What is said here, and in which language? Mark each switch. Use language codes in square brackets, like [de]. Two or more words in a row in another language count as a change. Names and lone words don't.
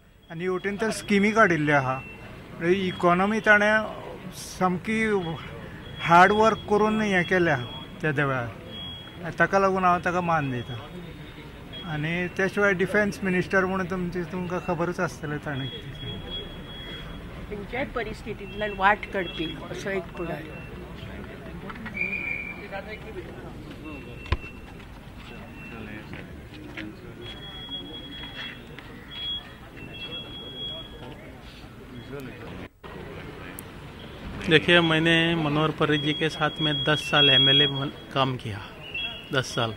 [kok] आनी हेवटेन तर स्किमी काडिल्ल्यो आहा. इकॉनॉमी ताणें सामकी [en] hard work [kok] करून हें केल्या त्या वेळार. ताका लागून हांव ताका मान दिता. आनी त्या शिवाय [en] defence minister [kok] म्हणून तुमकां खबरूच आसतलें ताणें खंयच्याय परिस्थितींतल्यान वाट काडपी असो एक फुडारी. [hi] देखिए, मैंने मनोहर पर्रिकर जी के साथ में 10 साल एमएलए काम किया, 10 साल.